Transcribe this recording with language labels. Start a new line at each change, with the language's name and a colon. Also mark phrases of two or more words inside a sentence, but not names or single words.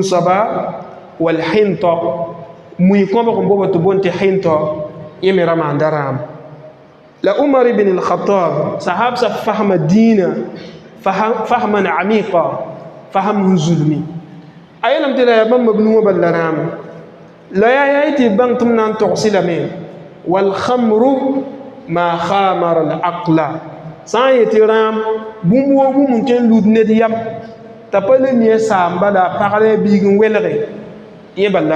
Mossi: soaba wal-hĩntɔ mui kõbg n boba tɩ boon tɩ hĩntɔ yẽ me ra maanda rãam la umar ibn al-khattab sahabsa fahma diina
Arabic: فهما عميقا
Mossi: faham zulmi a yeelame tɩ la yaa bãmb b nuwã balla rãamã la yaa yaa tɩ bãng tɩ m na n togsɩ lame
Arabic: والخمر ما خامر العقل
Mossi: sã n yetɩ rãam bũmb wa bũmb n tõe n lud ned yam t'a pa le nia saam bala a pagre a biig n welge yẽ balla